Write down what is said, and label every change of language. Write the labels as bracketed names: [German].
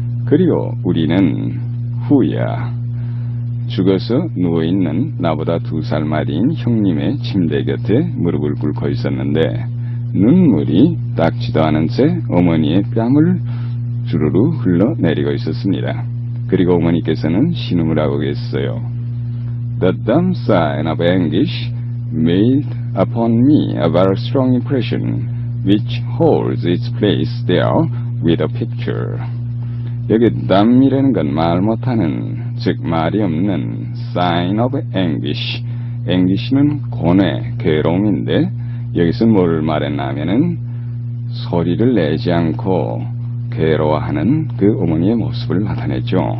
[Korean] 그리고 우리는 후야 죽어서 누워있는 나보다 2살 마리인 형님의 침대 곁에 무릎을 꿇고 있었는데 눈물이 닦지도 않은 채 어머니의 뺨을 주르르 흘러내리고 있었습니다. 그리고 어머니께서는 신음을 하고 계셨어요. [English] The dumb sign of anguish made upon me a very strong impression, which holds its place there with a picture. [Korean] 여기 dumb이라는 건 말 못하는, 즉 말이 없는 [English] sign of anguish. [Korean] anguish는 고뇌, 괴로움인데 여기서 뭘 말했나 하면은 소리를 내지 않고 괴로워하는 그 어머니의 모습을 나타냈죠.